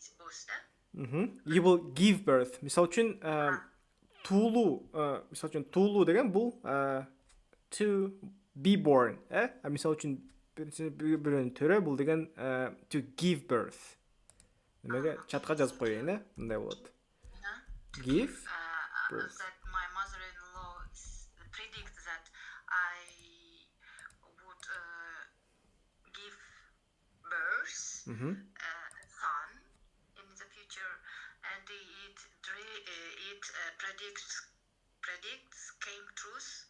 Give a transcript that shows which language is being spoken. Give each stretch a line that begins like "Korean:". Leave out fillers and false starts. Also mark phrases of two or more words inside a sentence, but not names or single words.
English: birth, да? You will give birth.
Kyrgyz: Мисал үчүн туулуу, мисал үчүн туулуу деген бул
English: to be born,
Kyrgyz: мисал үчүн бирөөнүн төрө бул деген
English: to give birth.
Kyrgyz: Немеге чатка жазып коеюн, мындай болот.
English: Give birth. That my mother-in-law predict that I would give birth a son in the future, and it predicts came truth.